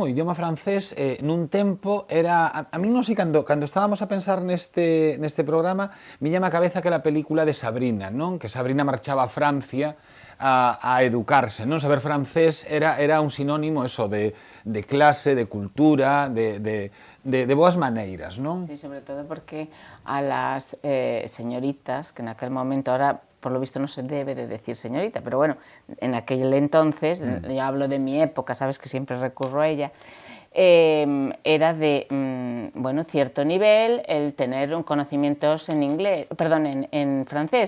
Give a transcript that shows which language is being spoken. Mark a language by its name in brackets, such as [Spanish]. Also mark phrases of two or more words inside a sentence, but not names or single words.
[Galician] O idioma francés, nun tempo, era... A mí non sei, cando estábamos a pensar neste programa, [Spanish] me llama [Galician] a cabeza aquela película de Sabrina, non? Que Sabrina marchaba a Francia a educarse, non? Saber francés era un sinónimo eso de clase, de cultura, de boas maneiras, non? [Spanish] Sí, sobre todo porque a las señoritas, que en aquel momento, ahora por lo visto no se debe de decir señorita, pero bueno, en aquel entonces, yo hablo de mi época, sabes que siempre recurro a ella, era de, bueno, cierto nivel el tener conocimientos en inglés, perdón, en francés.